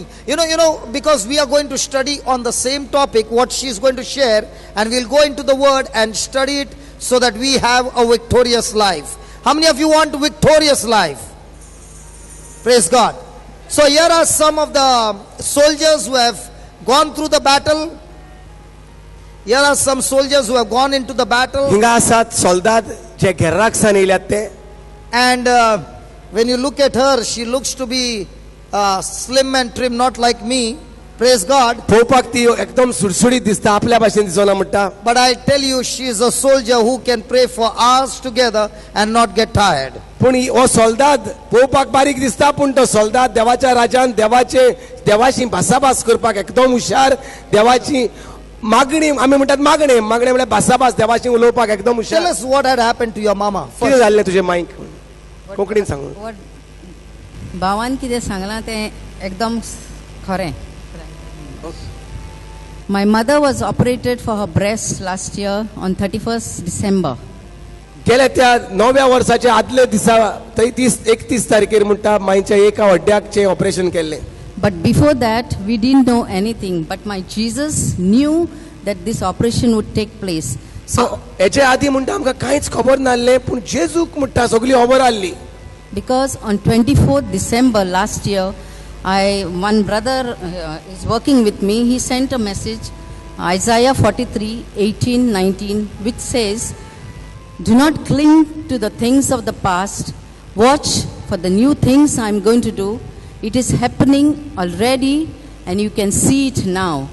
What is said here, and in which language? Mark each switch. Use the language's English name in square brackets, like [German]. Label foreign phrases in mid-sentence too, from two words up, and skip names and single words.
[English] You know, because we are going to study on the same topic, what she's going to share, and we'll go into the word and study it so that we have a victorious life. How many of you want a victorious life? Praise God. So here are some of the soldiers who have gone through the battle. Here are some soldiers who have gone into the battle. [Konkani] हिंगा आसात सोल्दाद जे घेर्राक सान येयल्यात ते. [English] And when you look at her, she looks to be slim and trim, not like me. Praise God. [Konkani] पळोवपाक ती एकदम सुडसुडीत दिसता, आपल्या भाशेन दिसना म्हणटा. [English] But I tell you, she is a soldier who can pray for hours together and not get tired. [Konkani] पूण हो सोल्दाद पळोवपाक बारीक दिसता पूण तो सोल्दाद देवाच्या राजान देवाची भासाभास करपाक एकदम हुशार. देवाची मागणी आमी म्हणटात मागणे म्हळ्यार भासाभास देवाची उलोवपाक एकदम हुशार. [English] Tell us what had happened to your mama. [Konkani] कितें जाल्लें तुजे मांयक कोंकणीन सांगून. भावान कितें सांगलां तें एकदम खरें. [English] My mother was operated for her breast last year on 31st December. [Konkani] गेल्या त्या 9व्या वर्साच्या आदले दिसा 31 तारखेर म्हणटा मांयच्या एका वड्ड्याकचें ऑपरेशन केल्लें. [English] But before that we didn't know anything, but my Jesus knew that this operation would take place. So [Konkani] हेचे आदी म्हणटा आमकां कांयच खबर नासलें पूण जेजूक म्हणटा सगळी खबर आसली. [English] because on 24th December last year, one brother is working with me. He sent a message, Isaiah 43:18-19, which says, "Do not cling to the things of the past. Watch for the new things I am going to do. It is happening already, and you can see it now."